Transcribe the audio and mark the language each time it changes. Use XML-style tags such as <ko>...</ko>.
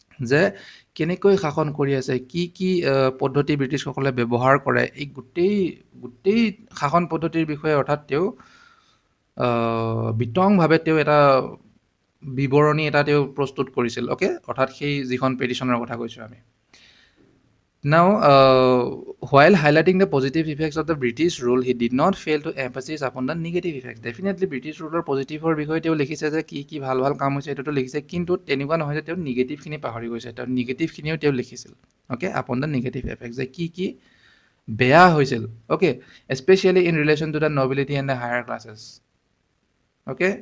<as>যে কেনেকৈ শাসন কৰি আছে, কি কি পদ্ধতি ব্ৰিটিছসকলে ব্যৱহাৰ কৰে, এই গোটেই শাসন পদ্ধতিৰ বিষয়ে অৰ্থাৎ তেওঁ বিতংভাৱে তেওঁ এটা বিৱৰণী এটা তেওঁ প্ৰস্তুত কৰিছিল, অ'কে। অৰ্থাৎ সেই যিখন পেটিশ্যনৰ কথা কৈছোঁ আমি।</as> <en>Now, while highlighting the positive effects of the British rule, he did not fail to emphasize upon the negative effects. Definitely, British ruler</en> <as>পজিটিভৰ বিষয়ে তেওঁ লিখিছে যে কি কি ভাল ভাল কাম হৈছে এইটোতো লিখিছে, কিন্তু তেনেকুৱা নহয় যে তেওঁ নিগেটিভখিনি পাহৰি গৈছে, তেওঁ নিগেটিভখিনিও তেওঁ লিখিছিল, okay,</as> <en>upon the negative effects,</en> <as>যে কি কি বেয়া হৈছিল, okay,</as> <en>especially in relation to the nobility and the higher classes,</en> <as>okay.</as>